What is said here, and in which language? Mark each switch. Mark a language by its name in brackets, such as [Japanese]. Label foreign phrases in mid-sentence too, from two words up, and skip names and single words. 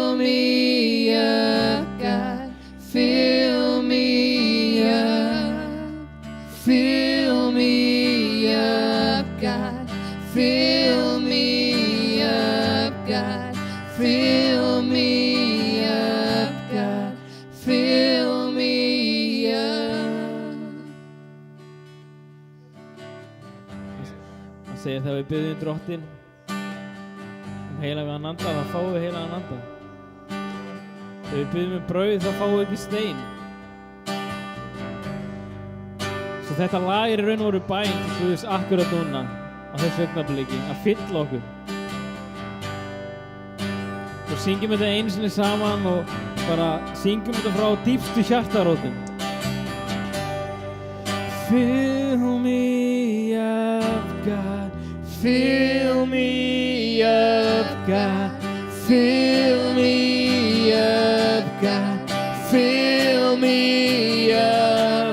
[English] me up, God, fill me up, fill me up, God, fill me up, God, fill me up, God, fill me up. [Icelandic] Það segir þegar við biðjum Drottinn heilagan anda, þá fáum við heilagan anda. Þegar við biðjum brauð, þá fáum við ekki stein. Svo þetta lag er í raun og veru bæn til Guðs akkurat núna á þessu augnabliki að fylla okkur. Og syngjum þetta einu sinni saman og bara syngjum þetta frá dýpstu hjartarótum. [English] Fill me up, God. Fill me up, God. Fill me up, God. Fill me up.